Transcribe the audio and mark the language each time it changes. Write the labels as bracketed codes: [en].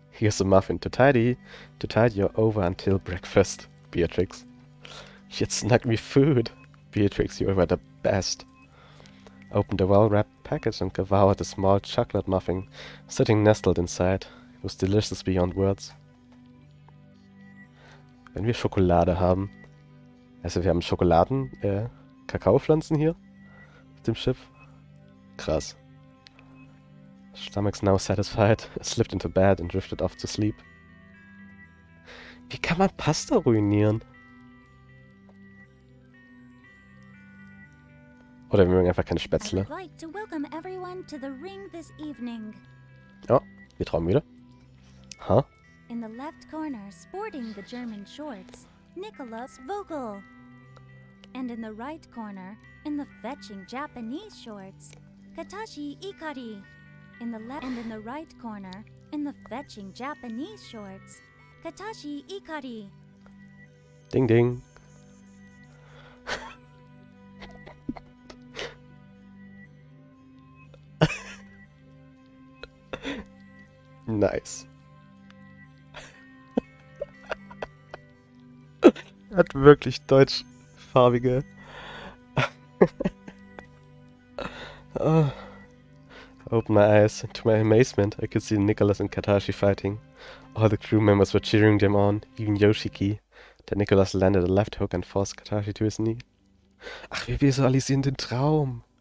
[en] Here's a muffin to tide you over until breakfast, Beatrix. You'd snuck me food. Beatrix, you were the best. Opened the well-wrapped package and devoured a small chocolate muffin sitting nestled inside. It was delicious beyond words. [de] Wenn wir Schokolade haben, also wir haben Kakaopflanzen hier auf dem Schiff. Krass. [en] Stomach's now satisfied. I slipped into bed and drifted off to sleep. [de] Wie kann man Pasta ruinieren? Oder wir mögen einfach keine [en] I [de] Spätzle. [en] would like to welcome everyone to the ring this evening. [de] Wir trauen wieder. Huh? [en] In the left corner, sporting the German shorts, Nicholas Vogel. And in the right corner, in the fetching Japanese shorts, Katashi Ikari. In the left and in the right corner, in the fetching Japanese shorts, Katashi Ikari. Ding ding. Nice. [de] Hat wirklich deutschfarbige. [en] Oh. I opened my eyes, and to my amazement, I could see Nicholas and Katashi fighting. All the crew members were cheering them on, even Yoshiki, Der Nicholas landed a left hook and forced Katashi to his knee. [de] Ach, wir visualisieren den Traum.